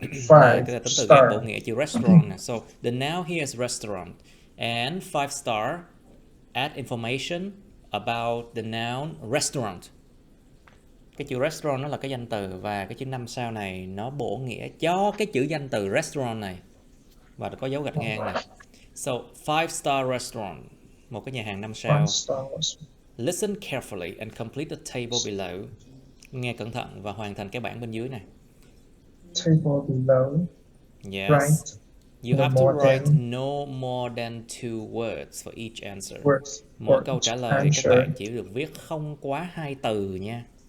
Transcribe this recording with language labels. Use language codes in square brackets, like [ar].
[vi] Cái là tính từ ghép bổ nghĩa chữ restaurant nè. [en] So the noun here is restaurant, and 5 star add information about the noun restaurant. [vi] Cái chữ restaurant nó là cái danh từ, và cái chữ 5 sao này nó bổ nghĩa cho cái chữ danh từ restaurant này, và có dấu gạch ngang này. [en] So 5-star restaurant, [vi] một cái nhà hàng 5 sao. [en] Listen carefully and complete the table below. [vi] Nghe cẩn thận và hoàn thành cái bảng bên dưới này. [en] Table below. Yes. Right. You have to write no more than 2 words for each answer. [vi] Mỗi câu trả lời các bạn chỉ được viết không quá 2 từ nha.